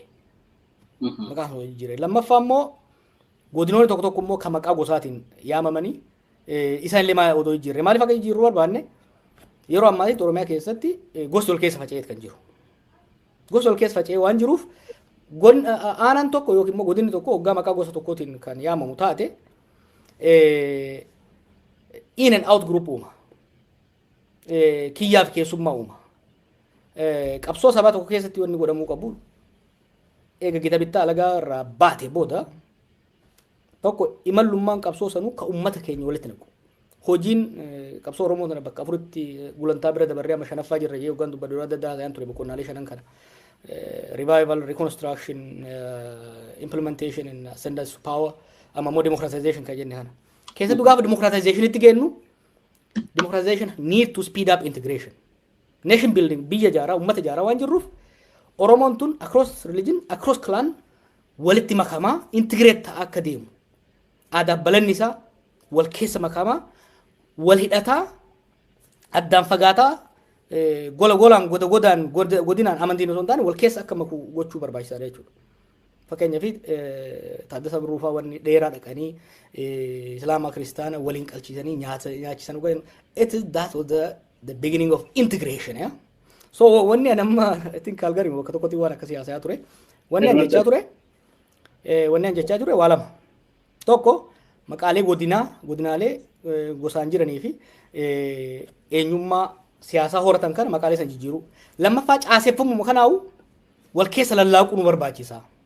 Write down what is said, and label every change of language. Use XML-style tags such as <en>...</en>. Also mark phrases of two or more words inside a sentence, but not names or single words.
<om>Maqaa sanarraa odoo jijjiirre. Lammaffaa immoo godinoonni tokko tokko immoo kan maqaa gosaatiin yaamamanii isaan illee odoo jijjiirre. Maaliif akka jijjiirru barbaanne yeroo ammaatti Oromiyaa keessatti gosti ol keessa faca'ee kan jiru. Gosti ol keessa faca'ee waan jiruuf aanaan tokko yookiin immoo godinni tokko hoggaa maqaa gosa tokkootiin kan yaamamu taate</om> <en>in and out group</en> <om>uuma. Kiyyaaf keessummaa uuma. Qabsoo sabaa tokko keessatti wanni godhamuu qabu eega gita bittaa alagaa irraa baate booda tokko imallummaan qabsoo sanuu ka ummata keenya walitti naqu. Hojiin qabsoo Oromoo sana bakka afuritti gulantaa bira dabarree amma shanaffaa jirra jee hoggaan dubbaduu adda addaa ta'an ture boqonnaalee shanan kana.</om> <en>Revival, reconstruction, implementation and ascendance to power,</en> <om>amma immoo democratization kan jenne kana. Keessattuu gaafa democratization itti geennu</om> <en>democratization need to speed up integration. Nation building</en> <om>biyya jaaraa ummata jaaraa waan jirruuf Oromoon tun</om> <en>across religion, across clan</en> <om>walitti makamaa integrate ta'aa akka deemu. Aadaaf balanni isaa wal keessa makamaa wal hidhataa addaan fagaataa golaan godinaan amantiin osoo hin taane wal keessa akka maku gochuu barbaachisaadha jechuudha. Fakkeenyaaf Taaddasa Birruufaa wanni dheeraa dhaqanii Islaamaa Kiristaana waliin qalchiisanii nyaachisan</om> <en>that was the beginning of integration.</en> <om>Yeah? So wanni anamma</om> <en>I think</en> <om>Calgary bakka tokkotti waan akkasii haasayaa ture. Wanni an jechaa ture waa lama. Tokko maqaalee godinaalee gosaan jiranii fi eenyummaa siyaasaa horatan kana maqaalee san jijjiiru. Lammaffaa caaseeffamuma kanaa'u wal keessa lallaaquu nu barbaachisa.</om>